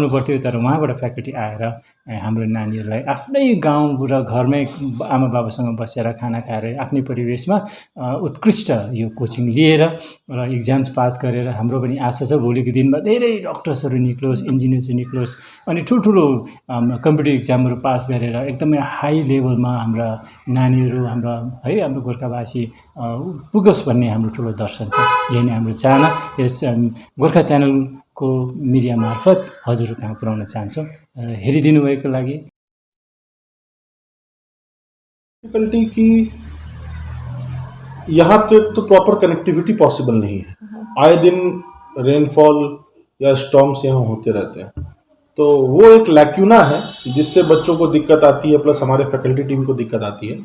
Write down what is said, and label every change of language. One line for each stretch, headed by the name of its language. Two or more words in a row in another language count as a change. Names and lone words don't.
Nepali: पर्थ्यो, तर उहाँबाट फ्याकल्टी आएर हाम्रो नानीहरूलाई आफ्नै गाउँ र घरमै आमा बाबासँग बसेर खाना खाएर आफ्नै परिवेशमा उत्कृष्ट यो कोचिङ लिएर र इक्जाम्स पास गरेर हाम्रो पनि आशा छ भोलिको दिनमा धेरै डक्टर्सहरू निक्लोस्, इन्जिनियर्सहरू निक्लोस् अनि ठुल्ठुलो कम्पिटेटिभ इक्जामहरू पास गरेर एकदमै हाई लेभलमा हाम्रा नानीहरू हाम्रा है हाम्रो गोर्खावासी पुगोस् भन्ने हाम्रो ठुलो दर्शन छ। यही नै हाम्रो चाहना यस गोर्खा च्यानलको मिडिया मार्फत हजुर कहाँ पुर्याउन चाहन्छौँ। हेरिदिनु भएको लागि
Hindi: डिफिकल्टी की यहाँ तो
English: proper connectivity possible
Hindi: नहीं है। आए दिन रेनफॉल या स्टॉर्म्स यहाँ होते रहते हैं, तो वो एक लैक्यूना है जिससे बच्चों को दिक्कत आती है, प्लस हमारे
English: faculty team
Hindi: को दिक्कत आती है।